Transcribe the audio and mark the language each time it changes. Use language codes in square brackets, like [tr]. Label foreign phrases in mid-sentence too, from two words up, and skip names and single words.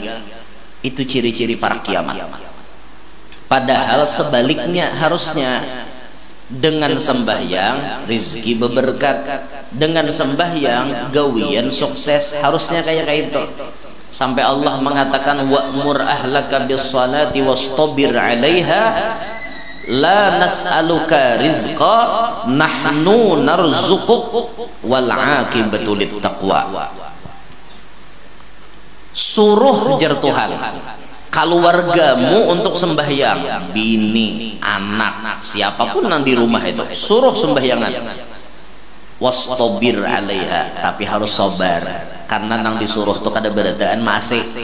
[bjn] Itu ciri-ciri para kiamat. Padahal sebaliknya, harusnya dengan sembahyang rizki berberkat, dengan sembahyang gawian sukses, harusnya kayak itu. Sampai Allah mengatakan [ar] وأمر أهلك بالصلاة واصطبر عليها لا نسألك رزقا نحن نرزقك والعاقبة للتقوى. [bjn] Suruh jar Tuhan keluargamu untuk sembahyang, bini, anak, siapapun yang di rumah itu suruh sembahyangan. [ar] واصطبر عليها, [bjn] tapi harus sabar karena nang disuruh tuh kada beradaan masih.